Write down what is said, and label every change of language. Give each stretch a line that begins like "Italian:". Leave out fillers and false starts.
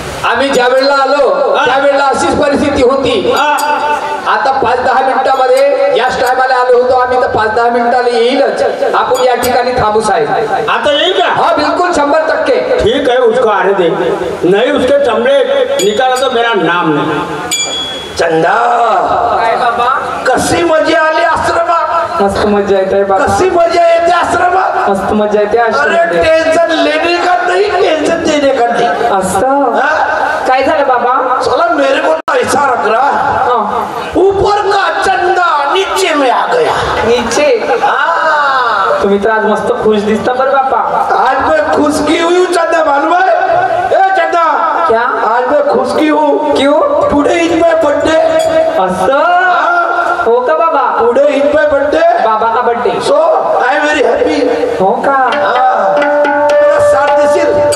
Marathi: आम्ही ज्या वेळेला आलो त्यावेळेला अशीच परिस्थिती होती। आता 5-10 मिनिटांमध्ये याच टायमाला आलो होतो आम्ही, तर 5-10 मिनिटाला येईलच। आपण या ठिकाणी थांबू साहेब। आता येईल का?
Hindi: हाँ बिल्कुल 100%। ठीक है, उसको आने दे, नहीं उसके चमड़े निकाला तो मेरा नाम नहीं। चंदा
Marathi: काय बाबा, कशी मजा आली आश्रमात, मस्त मजा येते बाबा, कशी मजा येते आश्रमात। मस्त मजा येते अरे आश्रमामध्ये।
Hindi: टेंशन लेने का नहीं, टेंशन देने का नहीं।
Marathi: असं
Hindi: हाँ?
Marathi: काय झालं बाबा?
Hindi: साला मेरे को तो ऐसा रख रहा, ऊपर का चंदा नीचे में आ गया। नीचे? हाँ,
Marathi: तुम्ही तर आज मस्त खुश दिसता बरं बापा।
Hindi: आज मैं खुश की हुई हूँ चंदा, मालूम है? ए चंदा, क्या? आज मैं खुश की हूँ। क्यों?
English: Today is my birthday.
Marathi: असं हो का बाबा?
English: today is my birthday,
Hindi: बाबा का birthday?
English: So I am very happy.
Marathi: हो का?
Hindi: मेरा साथ
Marathi: देशील?